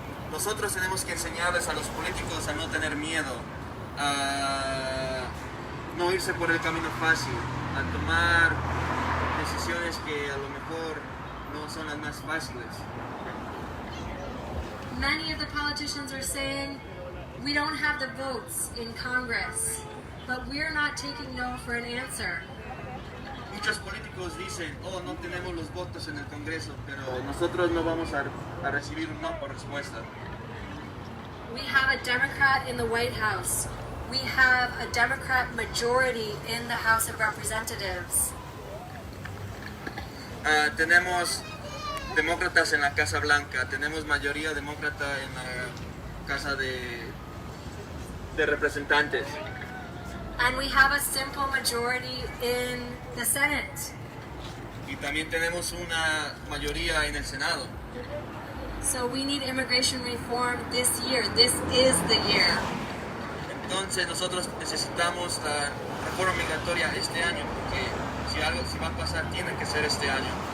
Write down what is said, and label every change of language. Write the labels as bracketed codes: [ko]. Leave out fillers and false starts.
[es] Nosotros tenemos que enseñarles a los políticos a no tener miedo, a no irse por el camino fácil, a tomar decisiones que a lo mejor no son las más fáciles. [en] Many of the politicians are saying, we don't have the votes in Congress, but we're not taking no for an answer. [es] Muchos políticos dicen, no tenemos los votos en el Congreso, pero nosotros no vamos a recibir un no por respuesta. [en] We have a Democrat in the White House. We have a Democrat majority in the House of Representatives. [es] Tenemos demócratas en la Casa Blanca, tenemos mayoría demócrata en la Casa de Representantes. [en] And we have a simple majority in the Senate. [es] Y también tenemos una mayoría en el Senado. [en] So we need immigration reform this year. This is the year. [es] Entonces nosotros necesitamos la reforma migratoria este año, porque si va a pasar tiene que ser este año.